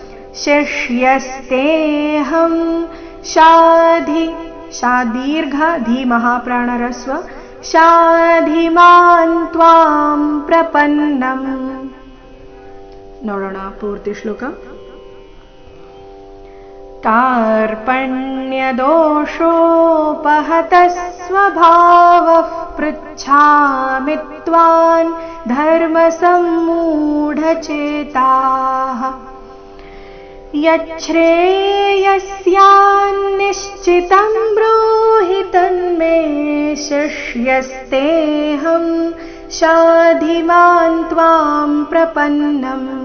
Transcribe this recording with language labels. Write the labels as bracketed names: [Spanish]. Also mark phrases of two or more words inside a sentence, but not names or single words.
[Sanskrit] ಶಿಷ್ಯಸ್ತೇಹಂ ಶಾಧಿ [Kannada] ಶಾ ದೀರ್ಘ ಧೀ ಮಹಾಪ್ರಾಣ ರಸ್ವ [Sanskrit] ಶಾಧಿಮಾನ್ ತ್ವಾಂ ಪ್ರಪನ್ನಂ. [Kannada] ನೋಡೋಣ ಪೂರ್ತಿ ಶ್ಲೋಕ. [Sanskrit] ಕಾರ್ಪಣ್ಯದೋಷೋಪಹತಃ ಸ್ವಭಾವಃ ಪೃಚ್ಛಾಮಿ ತ್ವಾಂ ಧರ್ಮ ಸಮ್ಮೂಢಚೇತಾಃ ಯಚ್ಛ್ರೇಯಸ್ಯಾನ್ನಿಶ್ಚಿತಂ ಬ್ರೂಹಿ ತನ್ಮೇ ಶಿಷ್ಯಸ್ತೇಹಂ ಶಾಧಿಮಾನ್ ತ್ವಾಂ ಪ್ರಪನ್ನಂ.